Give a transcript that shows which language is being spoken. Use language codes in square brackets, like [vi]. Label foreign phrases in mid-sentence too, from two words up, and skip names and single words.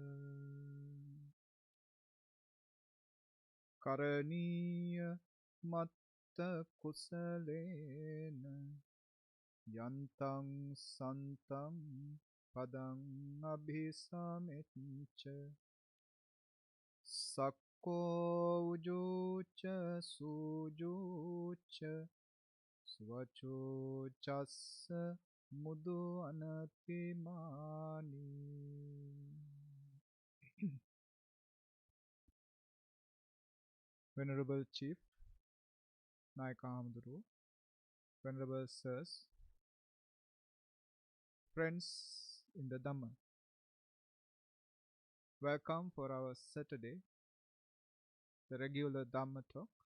[pi] Karaniya matta kusalena yantam santam padam abhisamecha sakko ujocha sujocha svacho chassa mudu anatimani. [en] Venerable Chief Naika Hamduru, Venerable Sirs, friends in the Dhamma, welcome for our Saturday, the regular Dhamma talk.